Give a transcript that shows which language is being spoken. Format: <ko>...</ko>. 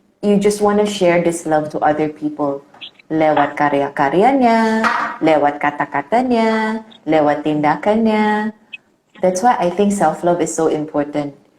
<en>You just want to share this love to other people.</en> <id>Lewat karya-karyanya, lewat kata-katanya, lewat tindakannya.</id> <en>That's why I think self-love is so important.</en>